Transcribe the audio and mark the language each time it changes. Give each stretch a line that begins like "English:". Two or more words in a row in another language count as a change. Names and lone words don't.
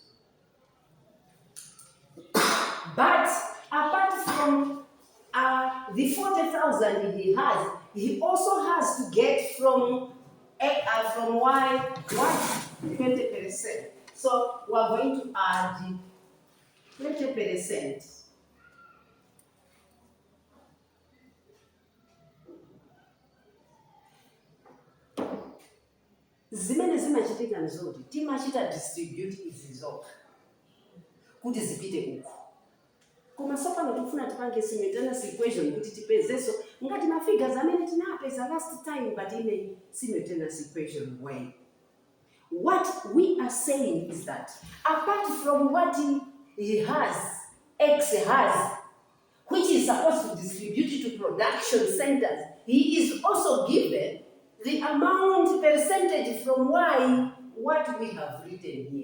English: But apart from the 40,000 he has, he also has to get from Y 20%. So we are going to add 20%.
Nyanja: Zimene zimachitika nzoti timachita distribute izi zokha kuti zipite uko. Koma sopano tikufuna tipange
English: simultaneous equation
Nyanja: kuti tipezeso ngati mafigures amene tinapeza
English: last time, but in a simultaneous equation way. What we are saying is that apart from what he has, X has, which is supposed to distribute to production centers, he is also given the amount percentage from Y, what we have written here.